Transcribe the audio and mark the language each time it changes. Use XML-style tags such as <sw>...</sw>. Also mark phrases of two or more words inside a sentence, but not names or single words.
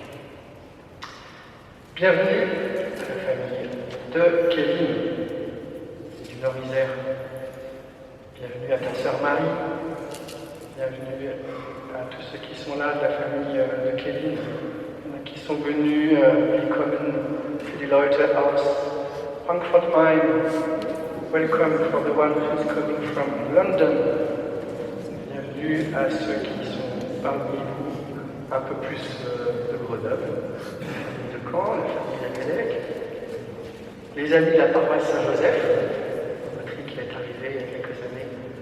<fr>Bienvenue à la famille de Kevin. Nord-Isère. Bienvenue à ta sœur Marie. Bienvenue à tous ceux qui sont là de la famille de Kevin, qui sont venus.</fr> <de>Willkommen für die Leute aus Frankfurt Main.</de> <en>Welcome for the one who's coming from London.</en> <fr>Bienvenue à ceux qui sont parmi vous, un peu plus de Grenoble, de Caen, la famille Lagalec, les amis de la paroisse Saint-Joseph. Patrick est arrivé il y a quelques années</fr>